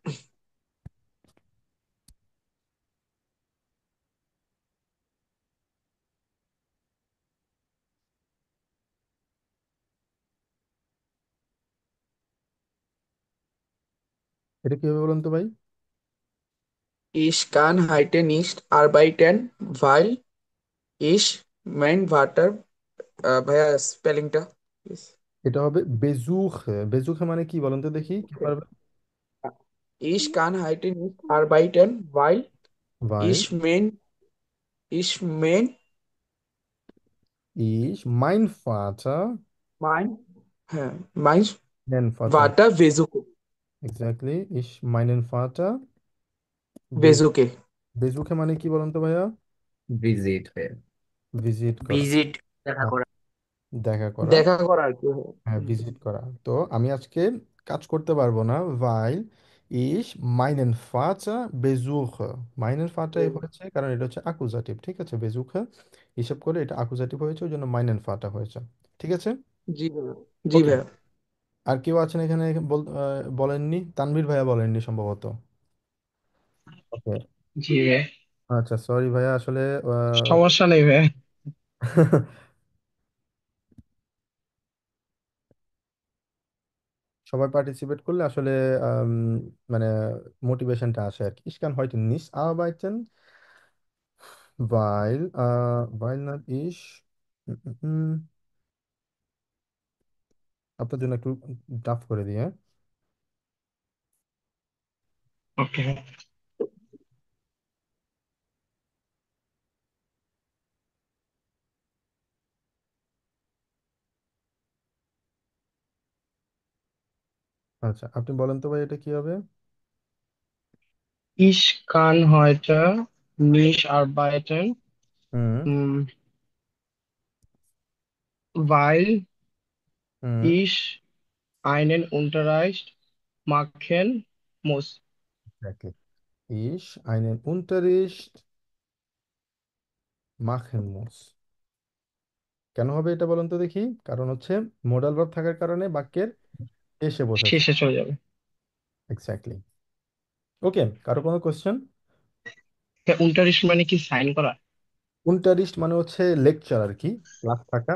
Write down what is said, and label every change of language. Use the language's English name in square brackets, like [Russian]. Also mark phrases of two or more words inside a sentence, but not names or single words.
[Bangla] এটা কি হবে বলুন তো ভাই? [German] Ich kann heute nicht arbeiten, weil ich mein Vater, [Bangla] ভাইয়া স্পেলিংটা প্লিজ। এটা হবে বেজুখে। বেজুখে মানে কি বলুন তো দেখি, কি পারবে? [German] Ich kann heute nicht arbeiten, weil [Bangla] ভাই, [German] ich mein mein Vater, mein হ্যাঁ mein mein Vater, Vater besuche এক্স্যাক্টলি, meinen Vater বেজুকে। [Bangla] বেজুখে মানে কি বলুন তো ভাইয়া? ভিজিট হয়ে। ভিজিট করা। ভিজিট, দেখা আহ, করা। দেখা করা। দেখা করা আর কি। হ্যাঁ, হুম, ভিজিট করা। তো আমি আজকে কাজ করতে পারবো না, [German] weil ich meinen Vater besuche। meinen Vater হুম। [Bangla] হয়েছে কারণ এটা হচ্ছে আকুজাটিভ, ঠিক আছে? বেজুখে হিসাব করে এটা আকুজাটিভ হয়েছে, ওই জন্য [German] meinen Vater [Bangla] হয়েছে। ঠিক আছে। জি ভাইয়া। জি ওকে। ভাইয়া। আর কেউ আছেন এখানে বলেননি? তানভীর ভাইয়া বলেননি সম্ভবত। ওকে। জি ভাই, আচ্ছা, সরি ভাইয়া, আসলে আহ, সমস্যা নেই ভাই। সবাই পার্টিসিপেট করলে আসলে আম, মানে মোটিভেশনটা আসে আর কি। [German] Ich kann heute nicht arbeiten, weil not ich উম, উম, উম, [Bangla] আপনার জন্য একটু টাফ করে দিয়ে। ওকে। আচ্ছা, আপনি বলেন তো ভাই এটা কি হবে? [German] Ich kann heute nicht arbeiten, হুম weil হুম ich einen Unterricht machen muss. [English] exactly. [German] Ich einen Unterricht machen muss। [Bangla] কেন হবে এটা বলেন তো দেখি? কারণ হচ্ছে মোডাল ভার্ব থাকার কারণে বাক্যের শেষে বসেছে। শেষে চলে যাবে। এক্স্যাক্টলি। ওকে, কারো কোনো কোশ্চেন? উনটারিশ মানে কি সাইন করা? উনটারিস্ট মানে হচ্ছে লেকচার আর কি, ক্লাস থাকা।